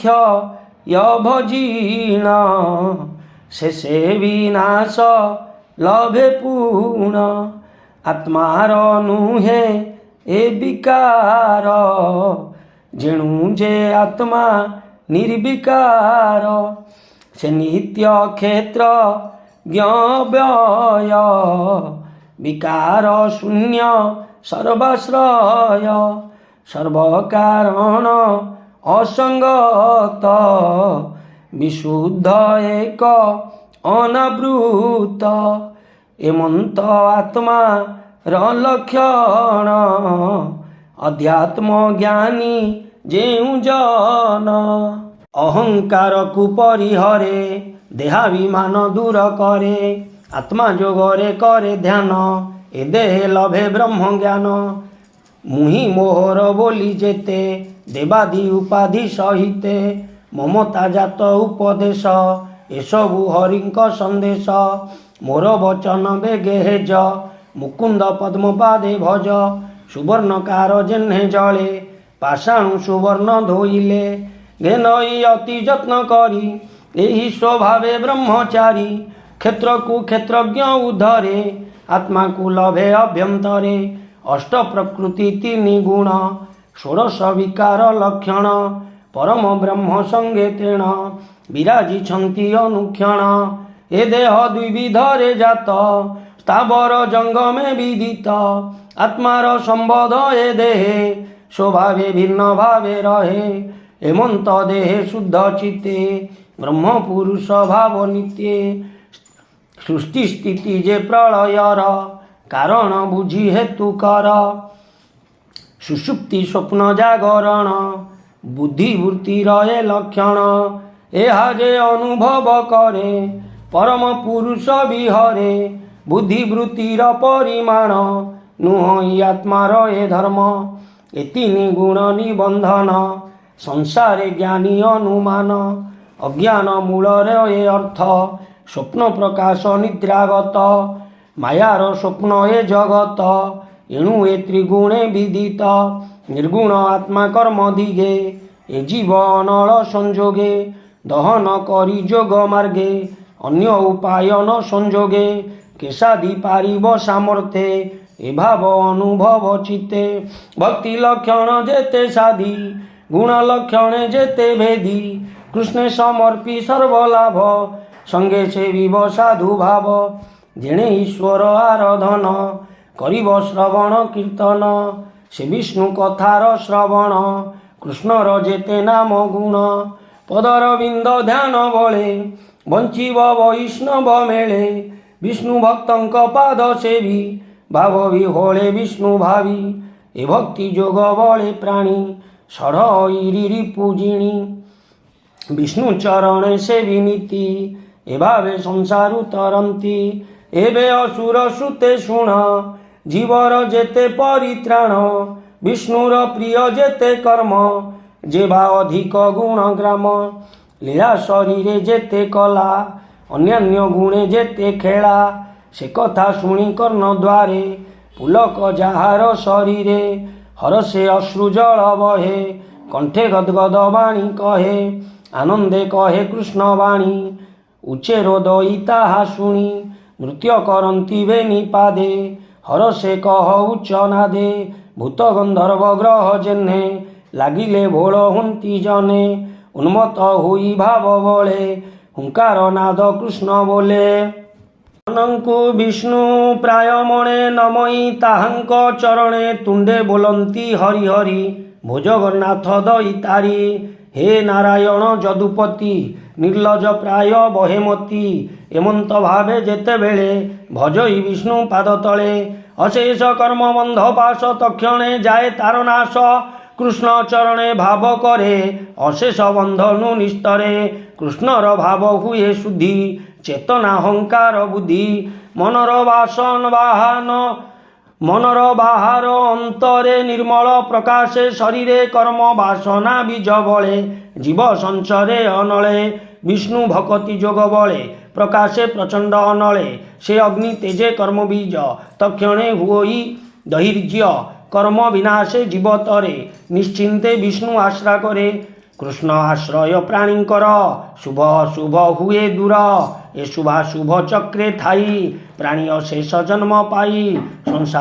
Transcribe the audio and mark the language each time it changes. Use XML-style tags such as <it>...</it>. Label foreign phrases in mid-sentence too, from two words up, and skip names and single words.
<or>କ୍ଷୟଭଜିଣ ଶେଷେ ବିନାଶ ଲଭେ ପୁଣ ଆତ୍ମାର ନୁହେଁ ଏ ବିକାର ଯେଣୁ ଯେ ଆତ୍ମା ନିର୍ବିକାର ସେ ନିତ୍ୟ କ୍ଷେତ୍ର ଜ୍ଞବ୍ୟୟ ବିକାର ଶୂନ୍ୟ ସର୍ବାଶ୍ରୟ ସର୍ବକାରଣ ଅସଂଗତ ବିଶୁଦ୍ଧ ଏକ ଅନାବୃତ ଏମନ୍ତ ଆତ୍ମା ଲକ୍ଷଣ ଅଧ୍ୟାତ୍ମ ଜ୍ଞାନୀ ଯେଉ ଜନ ଅହଂକାର କୋ ପରିହରେ ଦେହାଭିମାନ ଦୂର କରେ ଆତ୍ମା ଯୋଗରେ କରେ ଧ୍ୟାନ ଏ ଦେହ ଲଭେ ବ୍ରହ୍ମ ଜ୍ଞାନ ମୁହି ମୋହର ବୋଲି ଯେତେ ଦେବାଦି ଉପାଧି ସହିତେ ମମତା ଜାତ ଉପଦେଶ ଏସବୁ ହରିଙ୍କ ସନ୍ଦେଶ ମୋର ବଚନ ବେଗେ ହେଜ ମୁକୁନ୍ଦ ପଦ୍ମ ପାଦେ ଭଜ ସୁବର୍ଣ୍ଣକାର ଯେହ୍ନେ ଜଳେ ପାଷାଣୁ ସୁବର୍ଣ୍ଣ ଧୋଇଲେ ଘେନଇ ଅତି ଯତ୍ନ କରି ଏହି ସ୍ୱଭାବେ ବ୍ରହ୍ମଚାରୀ କ୍ଷେତ୍ର କୋ କ୍ଷେତ୍ରଜ୍ଞ ଉଦ୍ଧରେ ଆତ୍ମା କୋ ଲଭେ ଅଭ୍ୟନ୍ତରେ ଅଷ୍ଟ ପ୍ରକୃତି ତିନ ଗୁଣ ଷୋଡଶ ବିକାର ଲକ୍ଷଣ ପରମ ବ୍ରହ୍ମ ସଙ୍ଗେ ତେଣ ବିରାଜିଛନ୍ତି ଅନୁକ୍ଷଣ ଏ ଦେହ ଦ୍ୱିବିଧରେ ଜାତ ସ୍ଥାବର ଜଙ୍ଗମେ ବିଦିତ ଆତ୍ମାର ସମ୍ବୋଧ ଏ ଦେହେ ସ୍ୱଭାବେ ଭିନ୍ନ ଭାବେ ରହେ ହେମନ୍ତ ଦେହେ ଶୁଦ୍ଧ ଚିତ୍ତେ ବ୍ରହ୍ମ ପୁରୁଷ ଭାବ ନିତ୍ୟେ ସୃଷ୍ଟି ସ୍ଥିତି ଯେ ପ୍ରଳୟର କାରଣ ବୁଝି ହେତୁ କର ସୁଷୁପ୍ତି ସ୍ୱପ୍ନ ଜାଗରଣ ବୁଦ୍ଧିବୃତ୍ତି ରହେ ଲକ୍ଷଣ ଏହା ଯେ ଅନୁଭବ କରେ ପରମ ପୁରୁଷ ବିହରେ ବୁଦ୍ଧିବୃତ୍ତିର ପରିମାଣ ନୁହ ଆତ୍ମାର ଏ ଧର୍ମ ଏ ତିନ ଗୁଣ ନିବନ୍ଧନ ସଂସାରେ ଜ୍ଞାନୀ ଅନୁମାନ ଅଜ୍ଞାନ ମୂଳରେ ଏ ଅର୍ଥ ସ୍ୱପ୍ନ ପ୍ରକାଶ ନିଦ୍ରାଗତ ମାୟାର ସ୍ୱପ୍ନ ଏ ଜଗତ ଏଣୁ ଏ ତ୍ରିଗୁଣେ ବିଦିତ ନିର୍ଗୁଣ ଆତ୍ମା କର୍ମ ଦିଗେ ଏ ଜୀବ ଅନଳ ସଂଯୋଗେ ଦହନ କରି ଯୋଗ ମାର୍ଗେ ଅନ୍ୟ ଉପାୟ ନ ସଂଯୋଗେ କେଶାଦି ପାରିବ ସାମର୍ଥେ ଏ ଭାବ ଅନୁଭବ ଚିତ୍ତେ ଭକ୍ତି ଲକ୍ଷଣ ଯେତେ ସାଧି ଗୁଣ ଲକ୍ଷଣ ଯେତେ ଭେଦି କୃଷ୍ଣ ସମର୍ପି ସର୍ବଲାଭ ସଙ୍ଗେ ସେବିବ ସାଧୁ ଭାବ ଯେଣେ ଈଶ୍ୱର ଆରାଧନ କରିବ ଶ୍ରବଣ କୀର୍ତ୍ତନ ସେ ବିଷ୍ଣୁ କଥାର ଶ୍ରବଣ କୃଷ୍ଣର ଯେତେ ନାମ ଗୁଣ ପଦରବିନ୍ଦ ଧ୍ୟାନ ବଳେ ବଞ୍ଚିବ ବୈଷ୍ଣବ ମେଳେ ବିଷ୍ଣୁ ଭକ୍ତଙ୍କ ପାଦ ସେବି ଭାବ ବିହୋଳେ ବିଷ୍ଣୁ ଭାବି ଏ ଭକ୍ତି ଯୋଗ ବଳେ ପ୍ରାଣୀ ଷଢ଼ ପୂଜିଣୀ ବିଷ୍ଣୁ ଚରଣ ସେବି ନୀତି ଏ ଭାବେ ସଂସାର ତରନ୍ତି ଏବେ ଅସୁର ଶ୍ରୁତେ ଶୁଣ ଜୀବର ଯେତେ ପରିତ୍ରାଣ ବିଷ୍ଣୁର ପ୍ରିୟ ଯେତେ କର୍ମ ଯେବା ଅଧିକ ଗୁଣ ଗ୍ରାମ ଲୀଳା ଶରୀରେ ଯେତେ କଳା ଅନ୍ୟାନ୍ୟ ଗୁଣେ ଯେତେ ଖେଳା ସେ କଥା ଶୁଣି କର୍ଣ୍ଣ ଦ୍ୱାରେ ପୁଲକ ଯାହାର ଶରୀରେ ହରଷେ ଅଶ୍ରୁ ଜଳ ବହେ କଣ୍ଠେ ଗଦଗଦ ବାଣୀ କହେ ଆନନ୍ଦେ କହେ କୃଷ୍ଣ ବାଣୀ ଉଚ୍ଚେରୋ ଦଇ ତାହା ଶୁଣି ନୃତ୍ୟ କରତି ବେନି ପାଦେ ହରଷେ କହ ଉଚ୍ଚ ନାଦେ ଭୂତ ଗନ୍ଧର୍ବ ଗ୍ରହ ଯେହ୍ନେ ଲାଗିଲେ ଭୋଳ ହୁନ୍ତି ଜନେ ଉନ୍ମତ୍ତ ହୁଇ ଭାବ ବଳେ ହୁଙ୍କାର ନାଦ କୃଷ୍ଣ ବୋଲେ ଅନଙ୍କୁ ବିଷ୍ଣୁ ପ୍ରାୟ ମଣେ ନମଇ ତାହାଙ୍କ ଚରଣେ ତୁଣ୍ଡେ ବୋଲନ୍ତି ହରି ହରି ଭୋଜଗନ୍ନାଥ ଦଇ ତାରି ହେ ନାରାୟଣ ଯଦୁପତି ନିର୍ଲଜ ପ୍ରାୟ ବହେମତି ଏମନ୍ତ ଭାବେ ଯେତେ ବେଳେ ଭଜଇ ବିଷ୍ଣୁ ପାଦ ତଳେ ଅଶେଷ କର୍ମ ବନ୍ଧ ପାଶ ତକ୍ଷଣେ ଯାଏ ତାର ନାଶ କୃଷ୍ଣ ଚରଣେ ଭାବ କରେ ଅଶେଷ ବନ୍ଧନୁ ନିସ୍ତରେ କୃଷ୍ଣର ଭାବ ହୁଏ ଶୁଦ୍ଧି ଚେତନା ଅହଂକାର ବୁଦ୍ଧି ମନର ବାସନ ବାହନ ମନର ବାହାର ଅନ୍ତରେ ନିର୍ମଳ ପ୍ରକାଶେ ଶରୀରେ କର୍ମ ବାସନା ବୀଜ ବଳେ ଜୀବ ସଞ୍ଚରେ ଅନଳେ ବିଷ୍ଣୁ ଭକ୍ତି ଯୋଗ ବଳେ ପ୍ରକାଶେ ପ୍ରଚଣ୍ଡ ଅନଳେ ସେ ଅଗ୍ନି ତେଜେ କର୍ମ ବୀଜ ତକ୍ଷଣେ ହୁଇ ଦହିର୍ଜ୍ୟ କର୍ମ ବିନାଶେ ଜୀବତରେ ନିଶ୍ଚିନ୍ତେ ବିଷ୍ଣୁ ଆଶ୍ରା କରେ କୃଷ୍ଣ ଆଶ୍ରୟ ପ୍ରାଣୀଙ୍କର ଶୁଭ ଶୁଭ ହୁଏ ଦୂର ଏ ଶୁଭାଶୁଭ ଚକ୍ରେ ଥାଇ ପ୍ରାଣୀ ଅଶେଷ ଜନ୍ମ ପାଇ ସଂସାର</or>